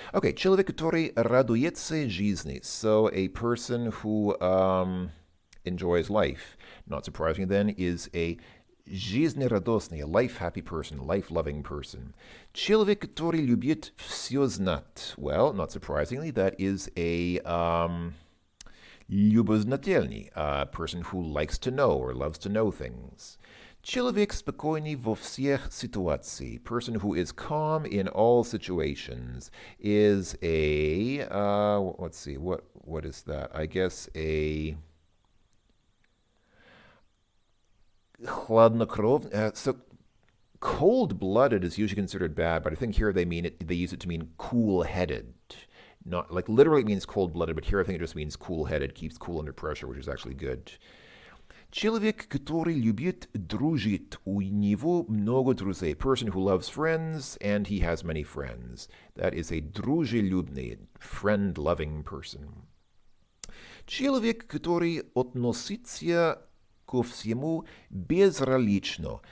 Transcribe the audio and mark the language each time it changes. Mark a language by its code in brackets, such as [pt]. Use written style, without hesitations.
[ru] Okay, человек, который радуется жизни. [en] So a person who enjoys life. Not surprisingly, then, is a жизнерадостный, a life-happy person, a life-loving person. [ru] Человек, который любит все знать. [en] Well, not surprisingly, that is a любознательный, a person who likes to know or loves to know things. [ru] Человек спокойный во всех ситуациях. [en] Person who is calm in all situations is a let's see, what is that? I guess a хладнокровный. So cold-blooded is usually considered bad, but I think here they use it to mean cool-headed. Not like literally it means cold-blooded, but here I think it just means cool-headed, keeps cool under pressure, which is actually good. [ru] Человек, который любит дружить, у него много друзей. [en] Person who loves friends, and he has many friends. That is a дружелюбный, friend-loving person. [ru] Человек, который относится ко всему безразлично.